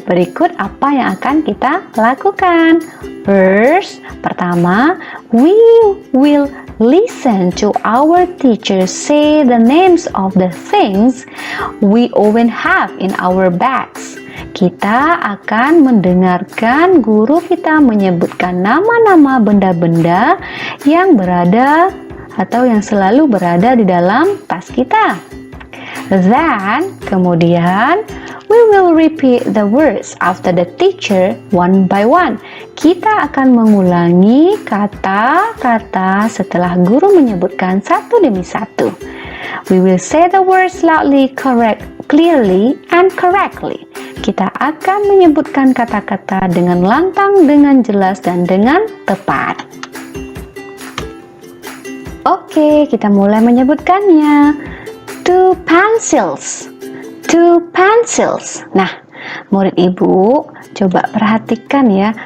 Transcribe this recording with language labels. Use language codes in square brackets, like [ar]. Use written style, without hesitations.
[id] Berikut apa yang akan kita lakukan. [en] First, [id] pertama, [en] we will listen to our teacher say the names of the things we often have in our bags. [id] Kita akan mendengarkan guru kita menyebutkan nama-nama benda-benda yang berada atau yang selalu berada di dalam tas kita. [en] Then, [id] kemudian, [en] we will repeat the words after the teacher one by one. [id] Kita akan mengulangi kata-kata setelah guru menyebutkan satu demi satu. [en] We will say the words loudly, clearly, and correctly. [id] Kita akan menyebutkan kata-kata dengan lantang, dengan jelas, dan dengan tepat. Oke, kita mulai menyebutkannya. [en] 2 pencils. 2 pencils. [id] Nah, murid ibu, coba perhatikan ya.